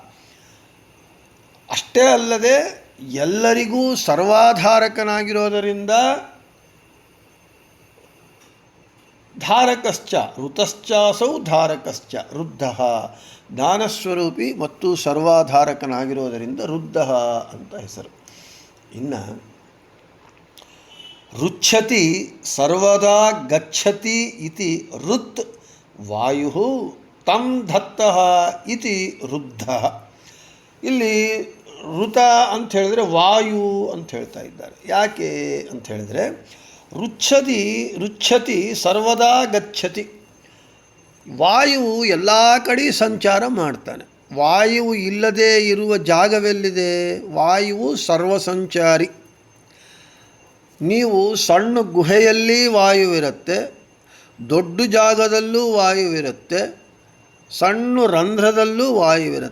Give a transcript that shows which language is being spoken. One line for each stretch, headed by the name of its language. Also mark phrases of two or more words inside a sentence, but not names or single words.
Kannada: ಅಷ್ಟೇ ಅಲ್ಲದೆ ಎಲ್ಲರಿಗೂ ಸರ್ವಾಧಾರಕನಾಗಿರೋದರಿಂದ
Sanskrit: ಧಾರಕಶ್ಚ ಋತಶ್ಚಾಸೌ ಧಾರಕಶ್ಚ ರುದ್ಧ.
Kannada: ಜ್ಞಾನಸ್ವರೂಪಿ ಮತ್ತು ಸರ್ವಾಧಾರಕನಾಗಿರೋದರಿಂದ ರುದ್ಧ ಅಂತ ಹೆಸರು.
Sanskrit: ಇನ್ನು ರುಚ್ಛತಿ ಸರ್ವದಾ ಗಚ್ಚತಿ ಇತಿ ಋತ್ ವಾಯು ತಂ ದತ್ತಃ ಇತಿ ರುದ್ಧ.
Kannada: ಇಲ್ಲಿ ಋತ ಅಂತ ಹೇಳಿದರೆ ವಾಯು ಅಂತ ಹೇಳ್ತಾ ಇದ್ದಾರೆ. ಯಾಕೆ ಅಂತ ಹೇಳಿದರೆ
Sanskrit: ರುಚ್ಛತಿ ಸರ್ವದಾ ಗಚ್ಚತಿ.
Kannada: ವಾಯುವು ಎಲ್ಲ ಕಡೆ ಸಂಚಾರ ಮಾಡ್ತಾನೆ. ವಾಯುವು ಇಲ್ಲದೆ ಇರುವ ಜಾಗವೆಲ್ಲಿದೆ? ವಾಯುವು ಸರ್ವಸಂಚಾರಿ. ನೀವು ಸಣ್ಣ ಗುಹೆಯಲ್ಲಿ ವಾಯುವಿರುತ್ತೆ, ದೊಡ್ಡ ಜಾಗದಲ್ಲೂ ವಾಯುವಿರುತ್ತೆ, ಸಣ್ಣ ರಂಧ್ರದಲ್ಲೂ ವಾಯುವಿರುತ್ತೆ.